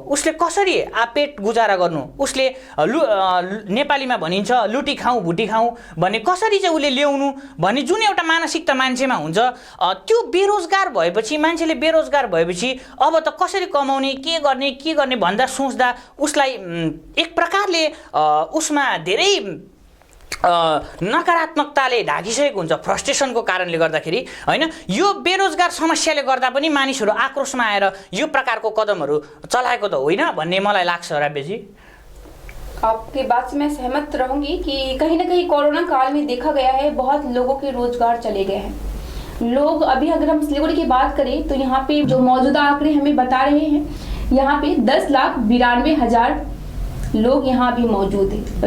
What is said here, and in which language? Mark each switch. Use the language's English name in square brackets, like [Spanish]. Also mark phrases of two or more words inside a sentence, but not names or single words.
[Nepali] उसले कसरी पेट गुजारा गर्नु, उसले नेपालीमा भनिन्छ लुटी खाउँ भुटी खाउँ भन्ने कसरी चाहिँ उसले ल्याउनु भन्ने जुन एउटा मानसिकता मान्छेमा हुन्छ, त्यो बेरोजगार भएपछि, मान्छेले बेरोजगार भएपछि अब त कसरी कमाउने, के गर्ने भन्दा सोच्दा उसलाई एक प्रकारले उसमा धेरै नकारात्मकताले ढाकिसकेको हुन्छ, फ्रस्ट्रेसनको कारणले गर्दाखेरि होइन। यो बेरोजगार समस्याले गर्दा पनि मानिसहरू आक्रोशमा आएर यो प्रकारको कदमहरू चलाएको त होइन भन्ने मलाई लाग्छ। राब्यजी, [Hindi] आपकी बात से मैं सहमत रहूंगी कि कहीं ना कहीं कोरोना काल में देखा गया है बहुत लोगों के रोजगार चले गए हैं। लोग अभी अगर हम सिलीगुड़ी की बात करें तो यहाँ पे जो मौजूदा आंकड़े हमें बता रहे हैं, यहाँ पे 10,92,000 लोग यहाँ भी मौजूद हैं।